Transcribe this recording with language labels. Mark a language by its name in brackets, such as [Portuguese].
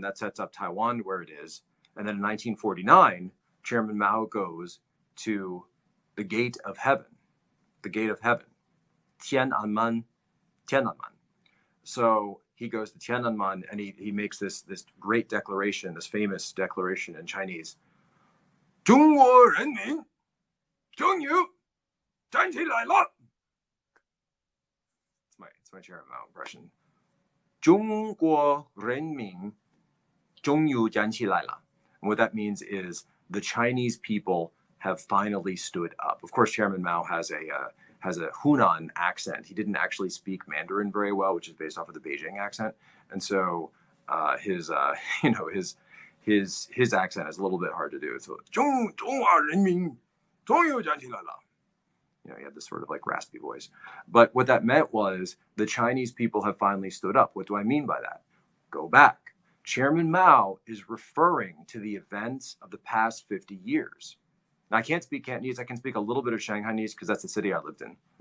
[English] That sets up Taiwan where it is. And then in 1949, Chairman Mao goes to the gate of heaven, Tiananmen. So he goes to Tiananmen and he makes this great declaration, this famous declaration in Chinese. [Chinese] 中国人民终于站起来了. [English] It's my Chairman Mao impression. [Chinese] 中国人民终于站起来了. [English] And what that means is the Chinese people have finally stood up. Of course, Chairman Mao has a Hunan accent. He didn't actually speak Mandarin very well, which is based off of the Beijing accent, and so his accent is a little bit hard to do. [Chinese] So, 中华人民终于站起来了. [English] He had this sort of like raspy voice. But what that meant was the Chinese people have finally stood up. What do I mean by that? Go back. Chairman Mao is referring to the events of the past 50 years. Now, I can't speak Cantonese. I can speak a little bit of Shanghainese because that's the city I lived in.